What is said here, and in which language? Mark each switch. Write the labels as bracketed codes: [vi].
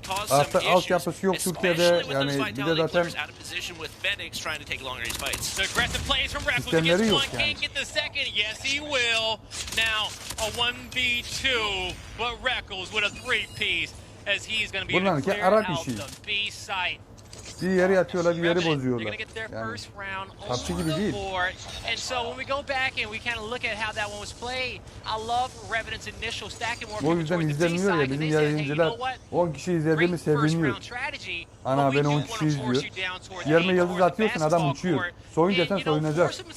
[tr] Artık altyapısı yok Türkiye'de. Yani bir de zaten sistemleri yok yani. [en] Yes, he will. Now a 1v2, but Reckles with a 3-piece as he's going to be able to clear out the B site. [tr] Bir yeri yatıyorlar, bir yeri bozuyorlar. Yani PUBG gibi değil. [en] And so when we go back and we kind of look at how that one was played, I love Revenant's initial stacking work. [tr] O yüzden izleniyor ya bizim yayıncılar 10 kişi izlediğimi seviniyor. Ana beni 10 kişi izliyor. Yerine yıldız atıyorsun adam uçuyor. Soyun desen soyunacak.